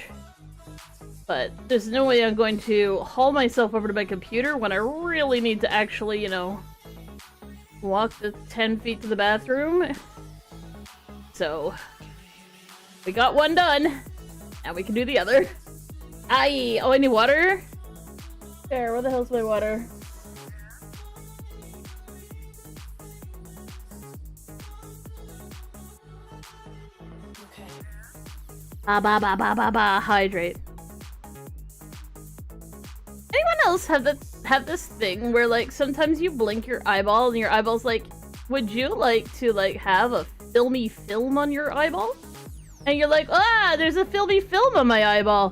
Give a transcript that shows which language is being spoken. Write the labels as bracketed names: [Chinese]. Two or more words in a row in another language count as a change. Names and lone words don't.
[English] But there's no way I'm going to haul myself over to my computer when I really need to actually, you know, walk the 10 feet to the bathroom. So, we got one done. Now we can do the other. Aye! Oh, I need water? There, where the hell's my water? Okay. Ba ba ba ba ba ba. Hydrate. Anyone else have this thing where, like, sometimes you blink your eyeball and your eyeball's like, would you like to, like, have a filmy film on your eyeball? And you're like, ah, there's a filmy film on my eyeball.